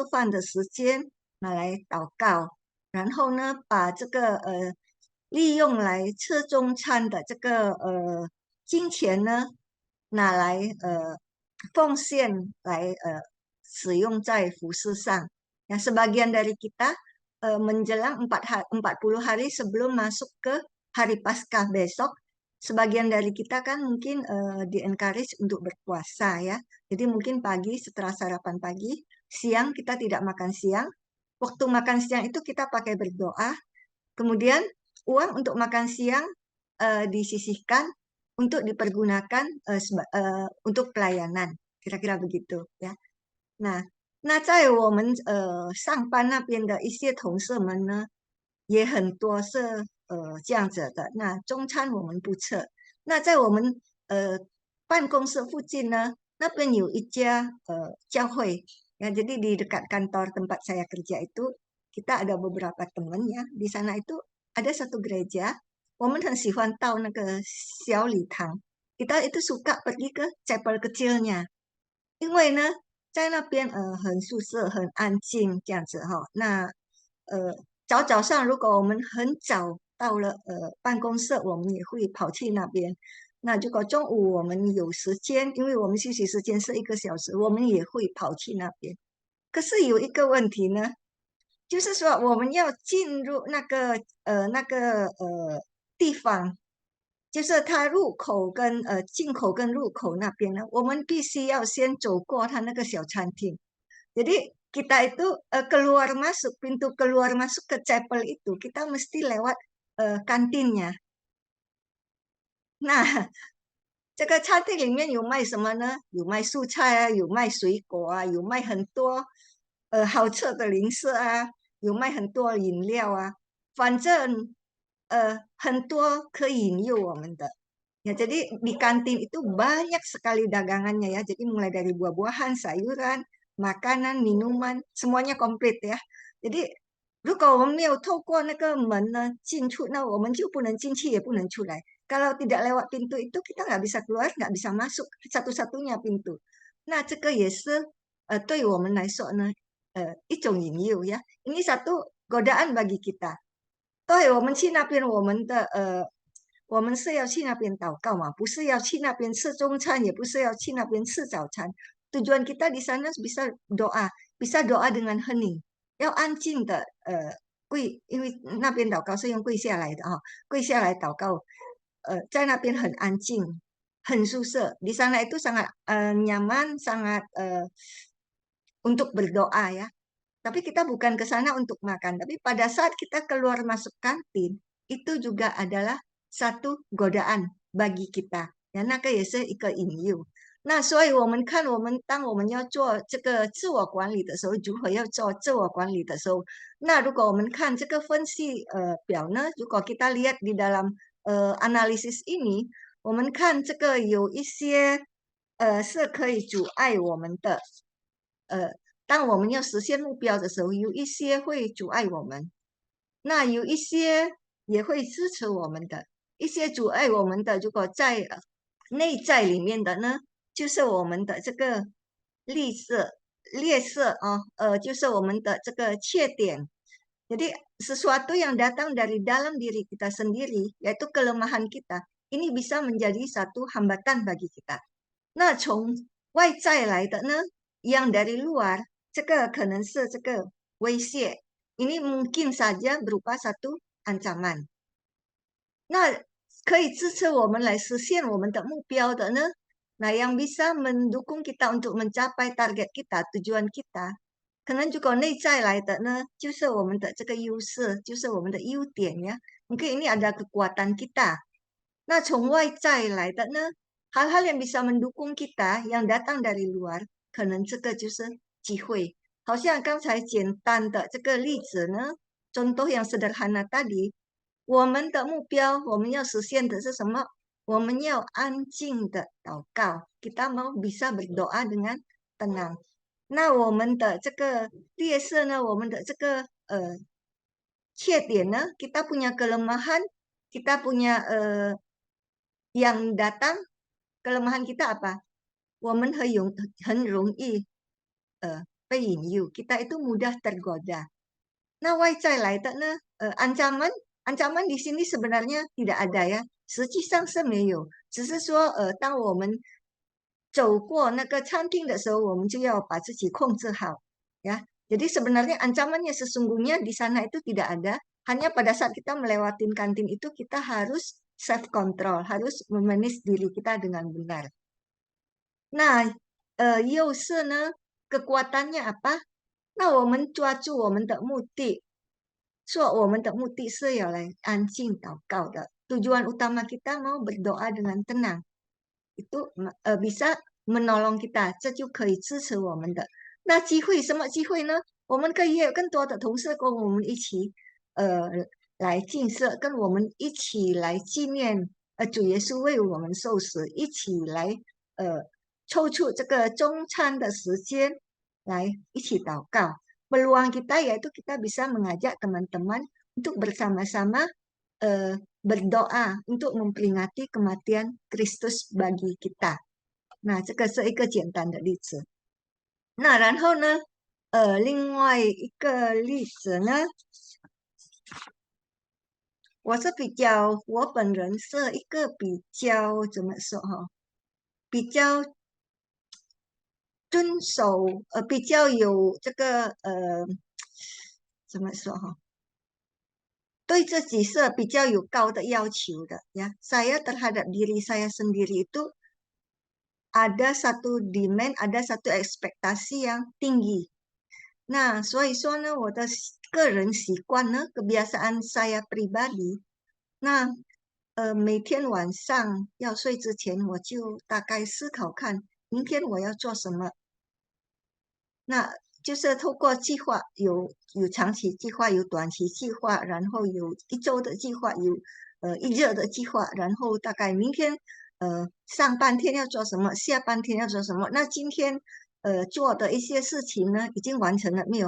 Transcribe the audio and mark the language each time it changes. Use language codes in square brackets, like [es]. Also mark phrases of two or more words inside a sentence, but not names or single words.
[zh] 饭的时间拿来祷告，然后呢，把这个利用来吃中餐的这个金钱呢，拿来奉献来使用在服饰上。 [id] Yang sebagian dari kita menjelang 40 hari sebelum masuk ke hari Paskah besok, sebagian dari kita kan mungkin di-encourage untuk berpuasa ya. Jadi mungkin pagi setelah sarapan pagi, siang kita tidak makan siang. Waktu makan siang itu kita pakai berdoa. Kemudian uang untuk makan siang disisihkan untuk dipergunakan untuk pelayanan. Kira-kira begitu ya. Nah, [zh] 那在我们上班那边的一些同事们呢，也很多是这样子的。那中餐我们不吃。那在我们办公室附近呢，那边有一家教会。 [id] Ya, jadi di dekat kantor tempat saya kerja itu kita ada beberapa teman ya. Di sana itu ada satu gereja. [zh] 我们很喜欢到那个小礼堂。 [id] kita itu suka pergi ke chapel kecilnya， [zh] 因为呢，在那边很舒适、很安静这样子哈。那早上如果我们很早到了办公室，我们也会跑去那边。那如果中午我们有时间，因为我们休息时间是1个小时，我们也会跑去那边。可是有一个问题呢，就是说我们要进入那个地方，就是它入口跟进口跟入口那边呢，我们必须要先走过它那个小餐厅。 [id] Jadi kita itu keluar masuk pintu keluar masuk ke chapel itu kita mesti lewat kantinnya. Nah, [zh] 这个餐厅里面有卖什么呢？有卖蔬菜啊，有卖水果啊，有卖很多好吃的零食啊，有卖很多饮料啊，反正很多可以引诱我们的。 [id] Ya, jadi di kantin itu banyak sekali dagangannya ya. Jadi mulai dari buah-buahan, sayuran, makanan, minuman, semuanya komplit ya. [zh] Jadi 如果我们没有透过那个门呢进出，那我们就不能进去，也不能出来。 [id] kalau tidak lewat pintu itu kita nggak bisa keluar, nggak bisa masuk satu-satunya pintu. Nah, [zh] 这个也是对我们来说呢，一种引诱 ya. [id] Ini satu godaan bagi kita. [zh] 对，我们去那边，我们是要去那边祷告嘛，不是要去那边吃中餐，也不是要去那边吃早餐。 [id] tujuan kita di sana bisa doa, bisa doa dengan hening， [zh] 要安静的跪，因为那边祷告是用跪下来的啊，跪下来祷告，在那边很安静，很舒适。 [id] Di sana itu sangat nyaman, sangat untuk berdoa ya. Tapi kita bukan ke sana untuk makan. Tapi pada saat kita keluar masuk kantin, itu juga adalah satu godaan bagi kita. Ya, [zh] 那个也是一个引诱。那所以我们看，当我们要做这个自我管理的时候，如何要做自我管理的时候，那如果我们看这个分析表呢，如果 [id] kita lihat di dalam analisis ini， [zh] 我们看这个有一些是可以阻碍我们的，当我们要实现目标的时候，有一些会阻碍我们，那有一些也会支持我们的。一些阻碍我们的，如果在内在里面的呢，就是我们的这个劣势啊，就是我们的这个缺点。 [id] Jadi sesuatu yang datang dari dalam diri kita sendiri, yaitu kelemahan kita, ini bisa menjadi satu hambatan bagi kita. [zh] 那从外在来的呢， [id] yang dari luar， [zh] 这个可能是这个威胁. [id] Ini mungkin saja berupa satu ancaman. [zh] 那可以支持我们来实现我们的目标的呢? [id] Nah, yang bisa mendukung kita untuk mencapai target kita, tujuan kita, [zh] 可能如果内在来的呢，就是我们的这个优势，就是我们的优点呀。 [id] Mungkin ini ada kekuatan kita. [zh] 那从外在来的呢， [id] hal-hal yang bisa mendukung kita yang datang dari luar， [zh] 可能这个就是机会。好像刚才简单的这个例子呢 ， [id] contoh yang sederhana tadi， [zh] 我们的目标，我们要实现的是什么？我们要安静的祷告 ， [id] kita mau bisa berdoa dengan tenang。 [zh] 那我们的这个劣势呢，我们的这个缺点呢 [id] ，kita punya kelemahan，kita punya yang datang kelemahan kita apa? [zh] 我们很容易被引诱 ， [id] kita itu mudah tergoda. [zh] 那外在来的呢 [id] ？ancaman di sini sebenarnya tidak ada ya， [zh] 实际上是没有，只是说当我们走过那个餐厅的时候，我们就要把自己控制好 ya. [id] Jadi sebenarnya ancamannya sesungguhnya di sana itu tidak ada, hanya pada saat kita melewatin kantin itu kita harus [en] self control, [id] harus memanage diri kita dengan benar. Nah, [zh] 优势呢 ， [id] kekuatannya apa？ [zh] 那我们抓住我们的目的，说我们的目的是要来安静祷告的。 [id] Tujuan utama kita mau berdoa dengan tenang. Itu bisa menolong kita， [zh] 这就可以支持我们的。那机会什么机会呢？我们可以有更多的同事跟我们一起来建设，跟我们一起来纪念主耶稣为我们受死，一起来抽出这个中餐的时间来一起祷告。 [id] Peluang kita yaitu kita bisa mengajak teman-teman untuk bersama-sama berdoa untuk memperingati kematian Kristus bagi kita. [zh] 那这个是一个简单的例子。那然后呢，另外一个例子呢，我本人是一个比较怎么说哈，比较遵守比较有这个怎么说哈，对自己是比较有高的要求的呀。 [id] Saya terhadap diri saya sendiri itu ada satu demand, ada satu ekspektasi yang tinggi. [zh] 那所以说呢，我的个人习惯呢 ， [id] kebiasaan saya pribadi， [zh] 那每天晚上要睡之前，我就大概思考看明天我要做什么。那就是透过计划，有长期计划，有短期计划，然后有一周的计划，有一日的计划，然后大概明天上半天要做什么，下半天要做什么。那今天做的一些事情呢，已经完成了没有？